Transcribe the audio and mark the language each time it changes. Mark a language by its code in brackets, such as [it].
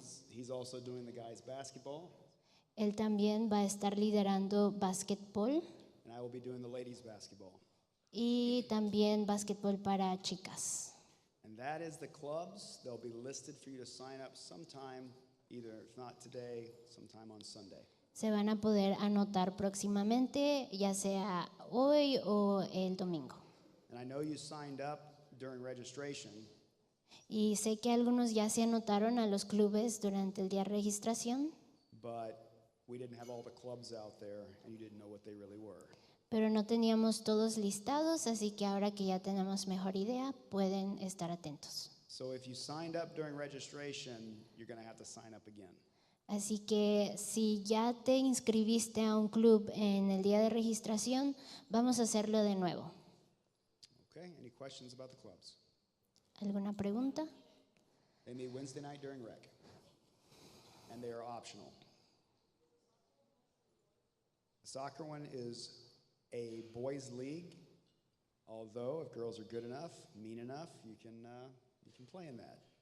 [en] He's also doing the guys basketball, [es] Él también va a estar liderando básquetbol [en] and I will be doing the ladies basketball. [es] y también básquetbol para chicas. [en] And that is the clubs. They'll be listed for you to sign up sometime, either if not today, sometime on Sunday. [es] Se van a poder anotar próximamente, ya sea hoy o el domingo. [en] And I know you signed up during registration, [es] Y sé que algunos ya se anotaron a los clubes durante el día de registración, [en] but we didn't have all the clubs out there and you didn't know what they really were. [es] pero no teníamos todos listados, así que ahora que ya tenemos mejor idea, pueden estar atentos. [en] So if you signed up during registration, you're going to have to sign up again. [es] Así que si ya te inscribiste a un club en el día de registración, vamos a hacerlo de nuevo. [en] Okay, any questions about the clubs? [es] ¿Alguna pregunta? [en] They meet Wednesday night during rec, and they are optional. The soccer one is a boys' league, although if girls are good enough, mean enough, you can play in that.